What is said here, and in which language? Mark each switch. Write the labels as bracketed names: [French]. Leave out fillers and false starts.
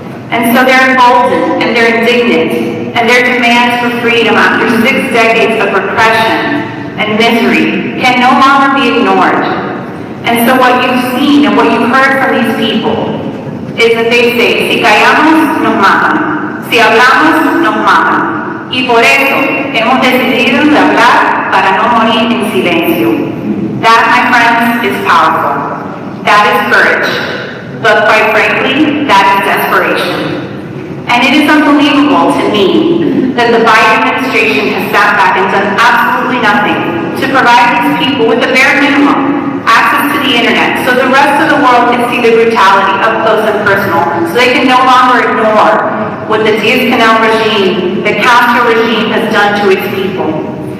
[English] And so they're emboldened, and they're indignant, and their demands for freedom after 6 decades of repression and misery can no longer be ignored. And so what you've seen and what you've heard from these people is that they say, [Spanish] si callamos, nos matan. Si hablamos, nos matan. Y por eso hemos decidido de hablar para no morir en silencio. [English] That, my friends, is powerful. That is courage. But quite frankly, that is desperation. And it is unbelievable to me that the Biden administration has sat back and done absolutely nothing to provide these people with the bare minimum access to the internet so the rest of the world can see the brutality up close and personal, so they can no longer ignore what the Diaz-Canel regime, the Castro regime has done to its people.